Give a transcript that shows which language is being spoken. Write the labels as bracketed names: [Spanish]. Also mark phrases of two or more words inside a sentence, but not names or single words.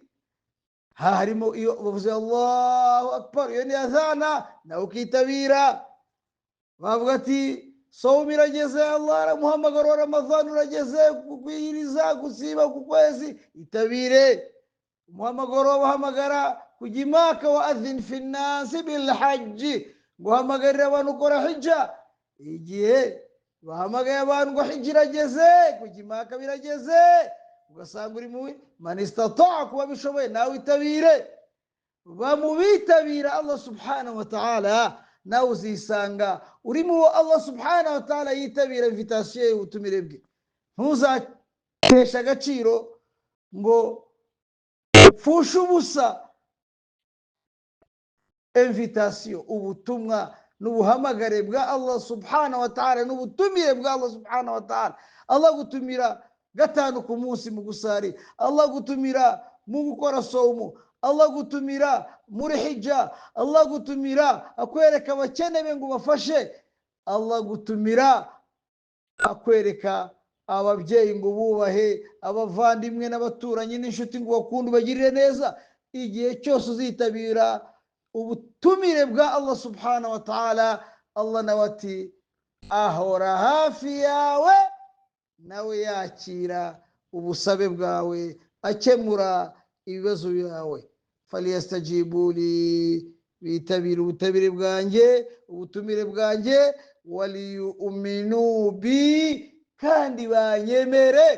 [Kinyarwanda] Harimo iyo bavuze [Arabic] الله أكبر, [Kinyarwanda] iyo ni azana, nawe ukitabira. Bavuga ati sawmu irageze, Allah aramuhamagara wa Ramadhan urageze, kugwiriza, gusiba ku kwezi, itabire. Umuhamagaro wabahamagara kujya Maka, [Arabic] وأذن في الناس بالحج, [Kinyarwanda] guhamagarira abantu gukora hijja. Igihe bahamagaye abantu ngo hijja irageze, kujya Maka birageze, ugasanga uri mu [Arabic] من استطاع, [Kinyarwanda] kuba bishoboye nawe itabire. Bamubitabira [Arabic] الله سبحانه وتعالى, [Kinyarwanda] nawe uzisanga uri mu [Arabic] الله سبحانه وتعالى [Kinyarwanda] yitabira invitation y'ubutumire bwe. Ntuzatesha agaciro ngo upfushe ubusa invitation, ubutumwa n'ubuhamagare bwa [Arabic] الله سبحانه وتعالى, [Kinyarwanda] n'ubutumire bwa [Arabic] الله سبحانه وتعالى. [Kinyarwanda] Allah gutumira gatanu ku munsi mu gusari, Allah gutumira mu gukora sawmu, Allah gutumira muri hijja, Allah gutumira akwereka abakene be ngo bafashe, Allah gutumira akwereka ababyeyi ngo bubahe, abavandimwe n'abaturanyi n'inshuti ngo bakunde bagirire neza. Igihe cyose uzitabira ubutumire bwa [Arabic] الله سبحانه وتعالى, [Kinyarwanda] Allah nawe ati ahora hafi yawe, nawe yakira ubusabe bwawe, akemura ibibazo byawe. [Arabic] فليستجيبوا لي, [Kinyarwanda] bitabire ubutabire bwanjye, ubutumire bwanjye, [Arabic] وليؤمنوا بي, [Kinyarwanda] kandi banyemere.